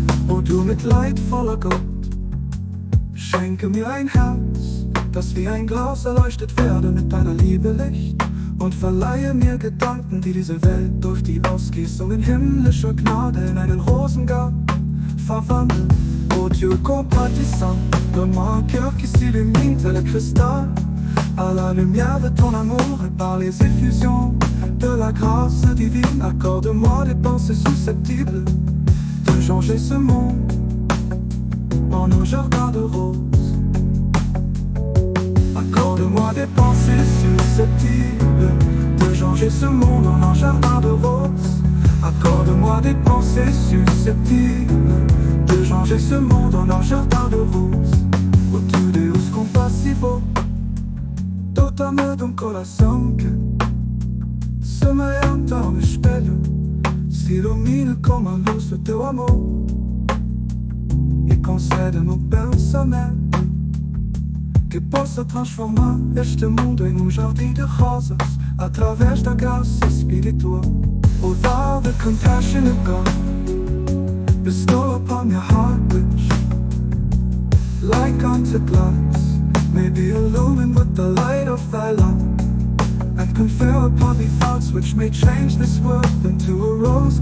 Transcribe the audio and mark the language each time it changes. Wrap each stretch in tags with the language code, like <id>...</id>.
<de>O du mitleidvoller Gott, schenke mir ein Herz, das wie ein Glas erleuchtet werde mit deiner Liebe Licht. Und verleihe mir Gedanken, die diese Welt durch die Ausgießungen himmlischer Gnade in einen Rosengarten verwandeln.</de> <fr>O Dieu compatissant, de mon cœur qui s'illumine tel le cristal, à la lumière de ton amour et par les effusions de la grâce divine, accorde-moi des pensées susceptibles de changer ce monde en un jardin de roses. Accorde-moi des pensées susceptibles de changer ce monde en un jardin de roses. Accorde-moi des pensées susceptibles de changer ce monde en un jardin de roses.</fr> <pt>O tu Deus compassivo, dotame de un coração que, semelhante a espelho, se ilumine como a luz do teu amor e concede-me o pensamento que possa transformar este mundo em jardim de rosas através da graça espiritual.</pt> <en>O thou, the compassionate God, bestow upon your heart which, like unto glass, may be illumined with the light of thy love, and confer upon me thoughts which may change this world into a rose.</en>